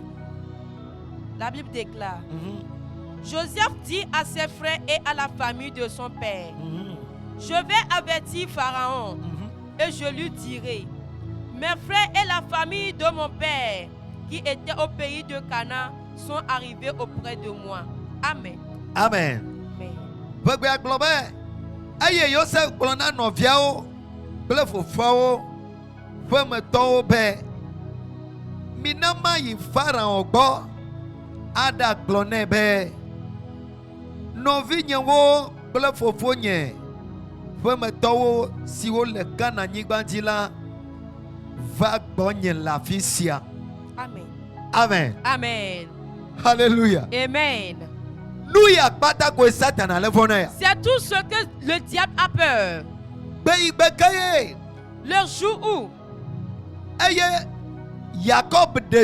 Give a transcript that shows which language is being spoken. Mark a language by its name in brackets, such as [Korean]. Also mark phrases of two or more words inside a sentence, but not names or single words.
[French] La Bible déclare: Joseph dit à ses frères et à la famille de son père, je vais avertir Pharaon et je lui dirai, mes frères et la famille de mon père qui étaient au pays de Canaan sont arrivés auprès de moi. Amen. Amen. [Ewe] Aye Joseph klona noviawo kple fofoawo ƒe metɔwo be minama yi Farao gbɔ aɖa gblɔ nɛ be nɔvinyewo kple fofonye ƒe metɔwo siwo le Kananyigba dzi la va gbɔnye le afi sia. Amen. Amen. Amen. Hallelujah. Amen. [French] C'est tout ce que le diable a peur. Le jour où Jacob